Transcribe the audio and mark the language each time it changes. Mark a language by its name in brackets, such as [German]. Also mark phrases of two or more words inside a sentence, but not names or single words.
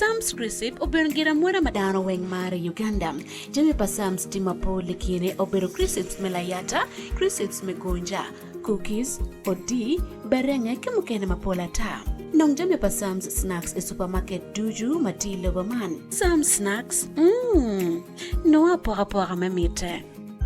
[Acoli] Sam's Crisip oberongira mwera madano weng mare Uganda. Jami pa Sam's timapo likine obero Crisps melayata, Crisps megonja, cookies, odi, berenge kemukene mapola ta. Nong jami pa Sam's Snacks e supermarket duju matile waman. Sam's Snacks, no apora mamite.